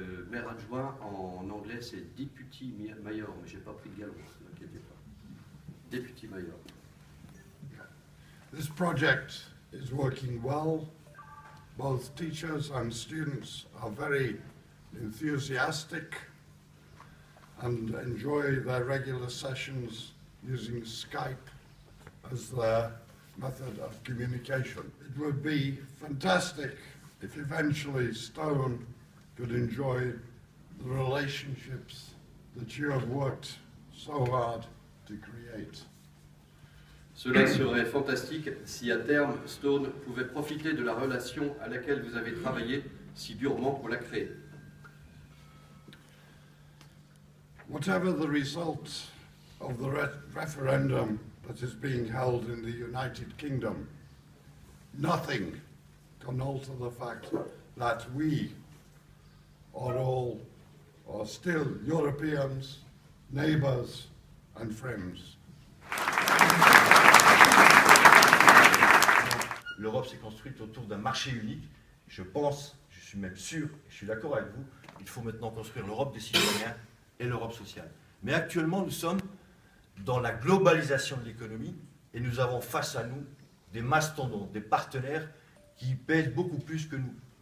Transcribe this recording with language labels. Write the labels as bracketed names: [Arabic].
[French] Maire adjoint en anglais c'est Deputy Mayor, mais j'ai pas pris de galon, ne vous inquiétez pas. [English] Deputy Mayor. This project is working well. Both teachers and students are very enthusiastic and enjoy their regular sessions using Skype as their method of communication. It would be fantastic if eventually Stone could enjoy the relationships that you have worked so hard to create. [French] Cela serait fantastique si à terme Stone pouvait profiter de la relation à laquelle vous avez travaillé si durement pour la créer. [English] Whatever the result of the referendum that is being held in the United Kingdom, nothing can alter the fact that we are still Europeans, neighbours and friends. [French] L'Europe s'est construite autour d'un marché unique. Je pense, je suis même sûr, et je suis d'accord avec vous, il faut maintenant construire l'Europe des citoyens et l'Europe sociale. Mais actuellement, nous sommes dans la globalisation de l'économie et nous avons face à nous des mastodontes, des partenaires qui pèsent beaucoup plus que nous.